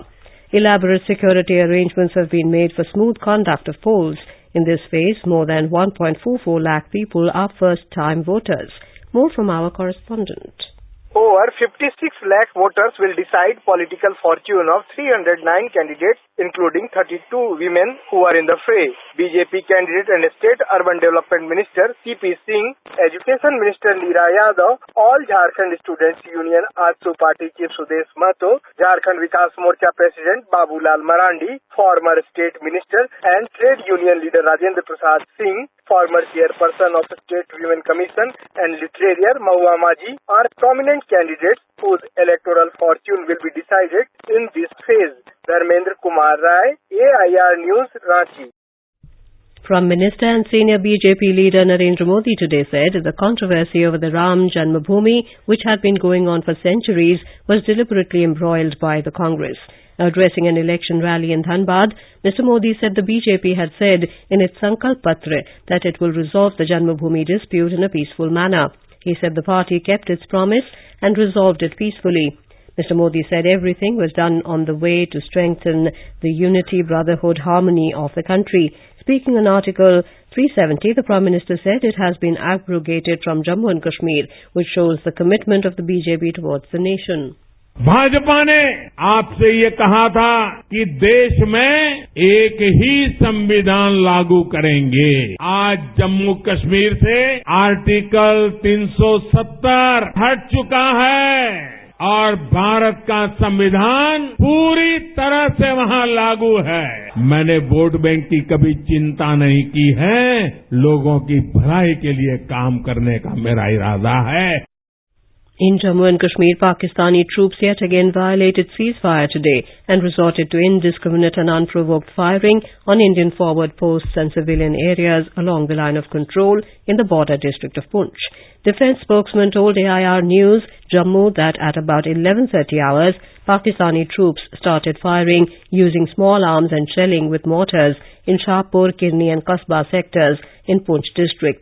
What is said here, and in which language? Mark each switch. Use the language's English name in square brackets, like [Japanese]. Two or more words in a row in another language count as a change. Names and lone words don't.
[English] Elaborate security arrangements have been made for smooth conduct of polls. In this phase, more than 1.44 lakh people are first-time voters. More from our correspondent. Over 56 lakh voters will decide political fortune of 309 candidates, including 32 women who are in the fray. BJP candidate and State Urban Development Minister C.P. Singh, Education Minister Neera Yadav, All Jharkhand Students Union AJSU Party Chief Sudesh Mahto, Jharkhand Vikas Morcha President Babulal Marandi, former State Minister and Trade Union Leader Rajendra Prasad Singh, former Chairperson of State Women Commission and literarian Mahua Maji are prominent candidates whose electoral fortune will be decided in this phase. Dharmendra Kumar Rai, AIR News, Ranchi. Prime Minister and senior BJP leader Narendra Modi today said the controversy over the Ram Janmabhoomi, which had been going on for centuries, was deliberately embroiled by the Congress. Addressing an election rally in Dhanbad, Mr. Modi said the BJP had said in its Sankalp Patra that it will resolve the Janmabhoomi dispute in a peaceful manner. He said the party kept its promise and resolved it peacefully. Mr. Modi said everything was done on the way to strengthen the unity, brotherhood, harmony of the country. Speaking on Article 370, the Prime Minister said it has been abrogated from Jammu and Kashmir, which shows the commitment of the BJP towards the nation. [Hindi] भाजपा ने आपसे ये कहा था कि देश में एक ही संविधान लागू करेंगे। आज जम्मू कश्मीर से आर्टिकल 370 हट चुका है और भारत का संविधान पूरी तरह से वहां लागू है। मैंने वोट बैंक की कभी चिंता नहीं की है, लोगों की भलाई के लिए काम करने का मेरा इरादा है। [English] In Jammu and Kashmir, Pakistani troops yet again violated ceasefire today and resorted to indiscriminate and unprovoked firing on Indian forward posts and civilian areas along the line of control in the border district of Poonch. Defence spokesman told AIR News Jammu that at about 11:30 hours, Pakistani troops started firing using small arms and shelling with mortars in Shahpur, Kirni and Kasba sectors in Poonch district.